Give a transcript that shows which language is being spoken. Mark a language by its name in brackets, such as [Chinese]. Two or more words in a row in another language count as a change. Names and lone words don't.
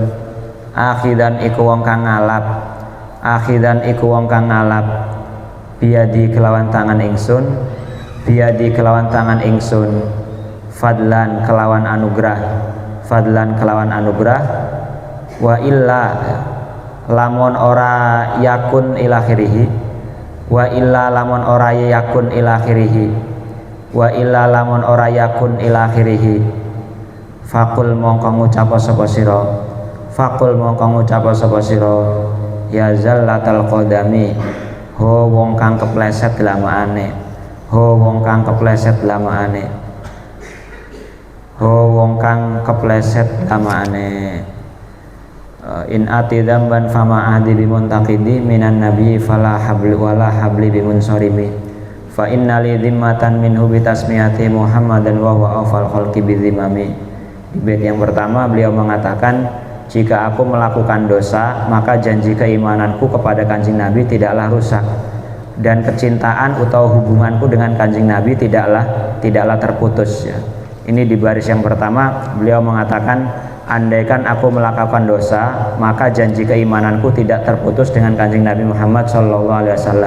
[Javanese] Akhidan iku wong kang ngalap. Akhidan iku wong kang ngalap biadi kelawan tangan ingsun. Biadi kelawan tangan ingsun fadlan kelawan anugrah. Fadlan kelawan anugrah. [Arabic] وإلا [Javanese] lamun ora [Arabic] يكون إلى آخره. وإلا [Javanese] lamun ora [Arabic] يكون إلى آخره. وإلا [Javanese] lamun ora [Arabic] يكون إلى آخره. [Javanese] Faqul mongko ngucap sapa sira. Faqul mongko ngucap sapa sira. [Arabic] يا زلة القدم [Javanese] ho wong kang kepleset lamaane. Ho wong kang kepleset lamaane. Ho wong kang kepleset lamaane. [Arabic] إن آت ذنبا فما عهدي بمنتقض من النبي فلا حبلي ولا حبلي بمنصرم. فإن لي ذمة منه بتسميتي محمدا وهو أوفى الخلق بالذمم. [Indonesian] Di bait yang pertama beliau mengatakan, jika aku melakukan dosa maka janji keimananku kepada Kanjeng Nabi tidaklah rusak, dan kecintaan atau hubunganku dengan Kanjeng Nabi tidaklah terputus ya. Ini di baris yang pertama beliau mengatakan, andaikan aku melakukan dosa, maka janji keimananku tidak terputus dengan Kanjeng Nabi Muhammad SAW.